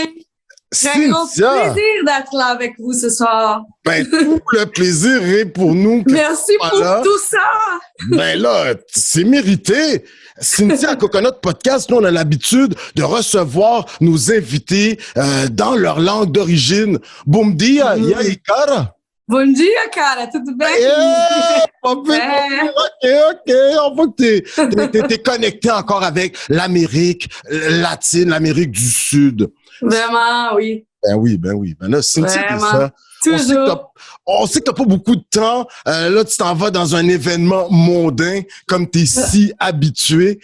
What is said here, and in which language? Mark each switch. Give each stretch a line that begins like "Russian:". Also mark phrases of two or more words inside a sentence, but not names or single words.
French: C'est un grand plaisir d'être là avec vous ce soir. Ben, tout le plaisir est pour nous. Merci pour tout ça. Ben là, c'est mérité. Cynthia, Coconut Podcast, nous, on a l'habitude de recevoir nos invités dans leur langue d'origine.
Portuguese: Bom dia, e aí, cara? Bom dia, cara. Tudo bem?
French: OK. On voit que t'es connecté encore avec l'Amérique latine, l'Amérique du Sud. Vraiment, oui. Ben oui. Ben là, Cynthia, ça. Toujours. On sait que t'as pas beaucoup de temps. Là, tu t'en vas dans un événement mondain, comme t'es si habitué.